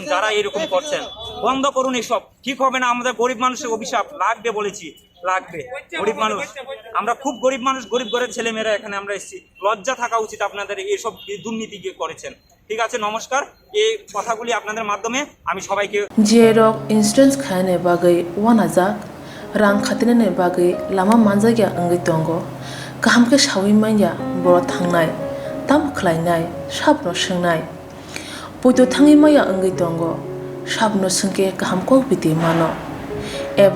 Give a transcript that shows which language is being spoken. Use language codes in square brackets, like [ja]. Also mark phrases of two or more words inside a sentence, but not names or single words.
[bn] যারা এরকম করছেন বন্ধ করুন, এসব ঠিক হবে না। আমাদের গরিব মানুষের অভিশাপ লাগবে, বলেছি লাগবে। গরিব মানুষ, আমরা খুব গরিব মানুষ, গরিব ঘরের ছেলেমেয়েরা এখানে আমরা এসেছি। লজ্জা থাকা উচিত আপনাদের, এইসব দুর্নীতি করেছেন। ঠিক আছে, নমস্কার। এই কথাগুলি আপনাদের মাধ্যমে আমি সবাইকে [brx] जेरक इन्सुरेन्स खाने बागै वानाजाक रां खातिने बागै लामा मानजागिया अंगै दंगो गाहामके सावै माइया बर' थांनाय ताम खलायनाय साबनो सोंनाय बयदो थाङै माइया अंगै दंगो साबनो सोंके गाहामको बिदि मानो एबा